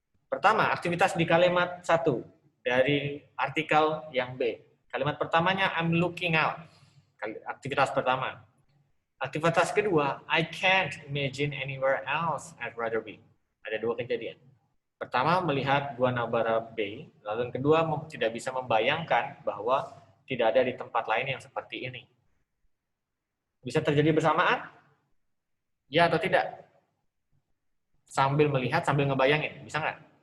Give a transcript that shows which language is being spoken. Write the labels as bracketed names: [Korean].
[Indonesian] Pertama, aktivitas di kalimat 1 dari artikel yang B. Kalimat pertamanya [English] I'm looking out. [Indonesian] Aktivitas pertama. Aktivitas kedua, [English] I can't imagine anywhere else I'd rather be. [Indonesian] Ada 2 kejadian. Pertama, melihat Guanabara Bay. Lalu yang kedua, tidak bisa membayangkan bahwa tidak ada di tempat lain yang seperti ini. Bisa terjadi bersamaan? Ya atau tidak? Sambil melihat, sambil ngebayangin. Bisa nggak?